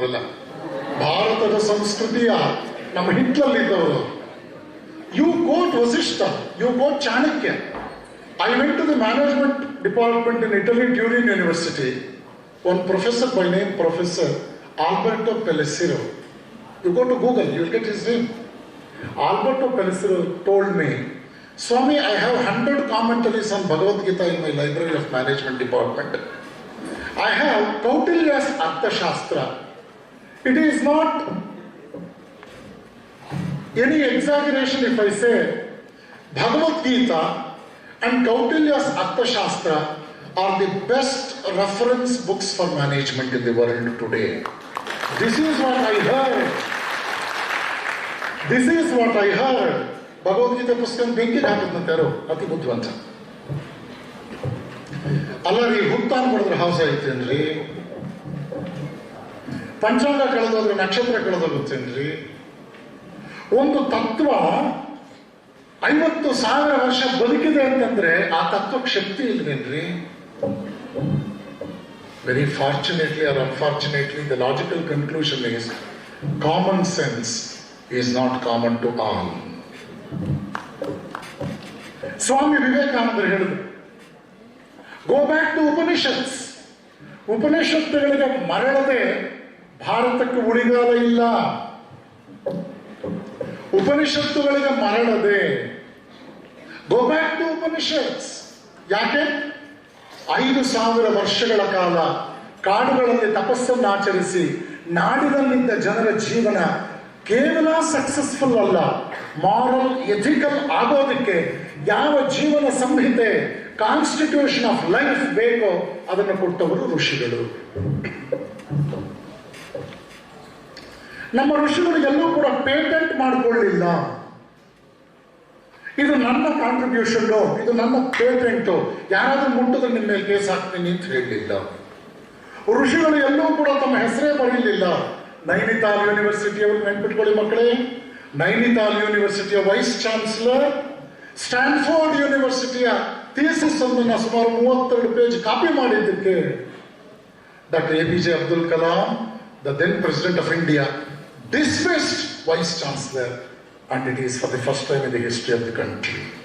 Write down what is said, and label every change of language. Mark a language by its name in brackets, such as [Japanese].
[Kannada] ಅವರೆಲ್ಲ ಭಾರತದ ಸಂಸ್ಕೃತಿಯ ನಮ್ಮ ಹಿಟ್ಲಲ್ಲಿದ್ದವರು. [English] You got Vasishtha, you got Chanakya. I went to the management department in Italy during university. One professor by name Professor Alberto Pellicero. You go to Google, you will get his name. Alberto Pellicero told me, Swami, I have 100 commentaries on Bhagavad Gita in my library of management department. I have Kautilya's Arthashastra. It is not any exaggeration if I say Bhagavad Gita and Kautilya's Arthashastra are the best reference books for management in the world today. This is what I heard. This is what I heard. [Kannada] Bhagavad Gita ಪುಸ್ತಕ ಬೆಂಕಿ ಹಾಕಿದ್ನಂತಾರೋ ಅತಿ ಬುದ್ಧಿವಂತ ಅಲ್ಲ ರೀ. ಹುತ್ತಾನ್ ಕೊಡಿದ್ರೆ ಹೌಸ ಐತೇನ್ರಿ? ಪಂಚಾಂಗ ಕಳೆದೋದ್ರೆ ನಕ್ಷತ್ರ ಕಳೆದೋಗುತ್ತೇನ್ರಿ? ಒಂದು ತತ್ವ 50,000 ವರ್ಷ ಬದುಕಿದೆ ಅಂತಂದ್ರೆ ಆ ತತ್ವಕ್ಕೆ ಶಕ್ತಿ ಇಲ್ವೇನ್ರಿ? [English] Very fortunately or unfortunately, the logical conclusion is common sense is not common to all. [Kannada] ಸ್ವಾಮಿ ವಿವೇಕಾನಂದರು ಹೇಳಿದರು, [English] Go back to Upanishads. [Kannada] ಉಪನಿಷತ್ತುಗಳಿಗೆ ಮರಳದೆ ಭಾರತಕ್ಕೆ ಉಳಿಗಾಲ ಇಲ್ಲ. ಉಪನಿಷತ್ತುಗಳಿಗೆ ಮರಳದೆ [English] Go back to Upanishads. [Kannada] ಯಾಕೆ? 5,000 ವರ್ಷಗಳ ಕಾಲ ಕಾಡುಗಳಲ್ಲಿ ತಪಸ್ಸನ್ನು ಆಚರಿಸಿ ನಾಡಿನಲ್ಲಿದ್ದ ಜನರ ಜೀವನ ಕೇವಲ ಸಕ್ಸಸ್ಫುಲ್ ಅಲ್ಲ, ಮಾರಲ್ ಎಥಿಕಲ್ ಆಗೋದಕ್ಕೆ ಯಾವ ಜೀವನ ಸಂಹಿತೆ, [English] constitution of life [Kannada] ಬೇಕೋ ಅದನ್ನು ಕೊಟ್ಟವರು ಋಷಿಗಳು. ನಮ್ಮ ಋಷಿಗಳು ಎಲ್ಲೂ ಕೂಡ ಪೇಟೆಂಟ್ ಮಾಡಿಕೊಳ್ಳಿಲ್ಲ. ಇದು ನನ್ನ ಕಾಂಟ್ರಿಬ್ಯೂಷನ್, ಇದು ನನ್ನ ಪೇಟೆಂಟು, ಯಾರಾದ್ರೂ ಮುಟ್ಟಿದ್ರೆ ನಿಮ್ಮ ಮೇಲೆ ಕೇಸ್ ಹಾಕ್ತೀನಿ ಅಂತ ಹೇಳಲಿಲ್ಲ. ಋಷಿಗಳು ಎಲ್ಲೂ ಕೂಡ ತಮ್ಮ ಹೆಸರೇ ಬರೀಲಿಲ್ಲ. ನೈನಿತಾಲ್ ಯೂನಿವರ್ಸಿಟಿ ಅವರು ನೆನ್ಪಿಟ್ಕೊಳ್ಳಿ ಮಕ್ಕಳೇ, Nainital ಯೂನಿವರ್ಸಿಟಿಯ vice chancellor, Stanford ಯೂನಿವರ್ಸಿಟಿಯ thesis ಅನ್ನು ಸುಮಾರು 32 ಪೇಜ್ ಕಾಪಿ ಮಾಡಿದ್ದಕ್ಕೆ doctor APJ Abdul Kalam, [English] the then President of India, dismissed Vice Chancellor, and it is for the first time in the history of the country.